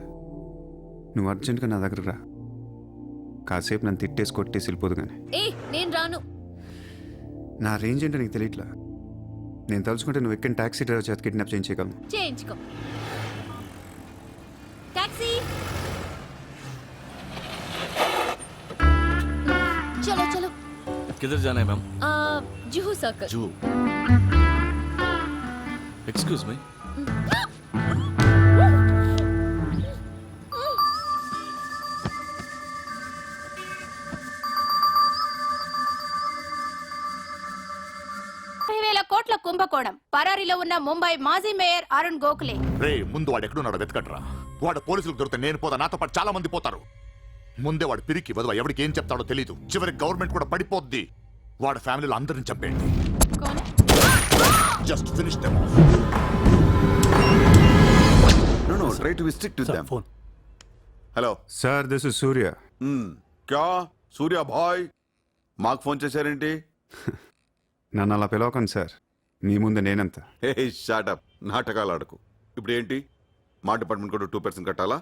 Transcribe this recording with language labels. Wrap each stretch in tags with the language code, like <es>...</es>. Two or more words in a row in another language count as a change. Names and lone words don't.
<te>నువ్వు అర్జెంటుగా నా దగ్గర రా. కాసేపు నన్ను తిట్టేసి కొట్టేసి వెళ్ళిపోదు కానీ. ఏ, నేను రాను. నా రేంజ్ ఏంటో నీకు తెలియట్లా. నేను తలుచుకుంటే నువ్వు ఎక్కిన టాక్సీ డ్రైవర్ చేత కిడ్నాప్ చేయించగలను. చేయించుకో. టాక్సీ,</te> <hi>चलो चलो. किधर जाना है मैम? जुहू सर्कल.</hi> <en>जूहू. excuse me.</en> <te>కోట్ల కుంభకోణం. పరారీలో ఉన్న ముంబై మాజీ మేయర్ అరుణ్ గోఖలే. రే, ముందు వాడు ఎక్కడున్నాడో వెతకండ్రా. వాడు పోలీసులకు దొరికితే నేను పోతా, నాతో పాటు చాలా మంది పోతారు. ముందే వాడు పిరికి వదవ, ఎవరికి ఏం చెప్తాడో తెలీదు. చివరికి గవర్నమెంట్ కూడా పడిపోద్ది. వాడి ఫ్యామిలీలో అందరిని చంపేయండి.</te> <en>just finish them off. No, try to be strict with them.</en> <te>హలో</te> <en>sir, this is Surya.</en> <te>క్యా సూర్య భాయ్, మాకు ఫోన్ చేశారేంటి? నన్ను అలా పిలవకండి సార్, మీ ముందు నేనంత. హే షాటప్, నాటకాలు ఆడకు. ఇప్పుడు ఏంటి, మా డిపార్ట్మెంట్ కూడా 2% కట్టాలా?</te>